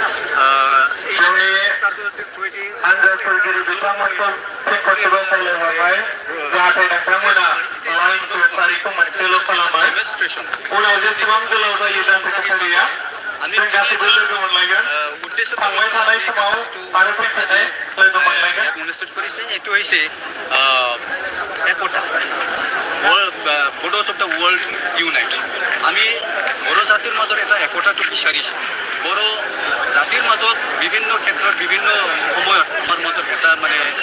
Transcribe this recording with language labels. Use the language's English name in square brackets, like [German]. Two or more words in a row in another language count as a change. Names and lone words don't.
[Bodo] जोंनि आनजादफोरगिरि बिथांमोनखौ फिन खनसेबाव खावलायहरबाय जाहाथे नोंथांमोना लाइनखौ सारिखौ मोनसेल' खालामो उनाव जेसेबां गोलाव जायो दान्थाखारिया जों गासैबो लोगो मोनलायगोन थांबाय थानाय समाव आरो फैफिननाय लोगो मोनलायगोन [Assamese] অনুষ্ঠিত কৰিছে এইটো হৈছে একতা বড়োজ অফ দ্য ৱৰ্ল্ড ইউনাইট আমি বড়ো জাতিৰ মাজত এটা একতাটো বিচাৰিছোঁ বড়ো জাতিৰ মাজত বিভিন্ন ক্ষেত্ৰত বিভিন্ন সময়ত আমাৰ মাজত এটা মানে